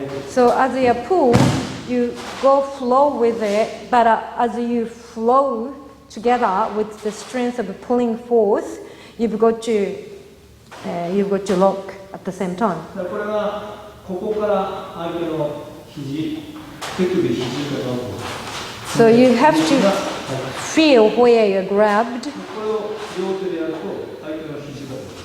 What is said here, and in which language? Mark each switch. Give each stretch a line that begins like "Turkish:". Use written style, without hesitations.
English: So as you pull, you go flow with it, but as you flow together with the strength of pulling force, you've got to lock at the same time.
Japanese: これがここから相手の手首肘が
English: So you have to feel where you're grabbed,
Japanese: これを両手でやると相手の肘が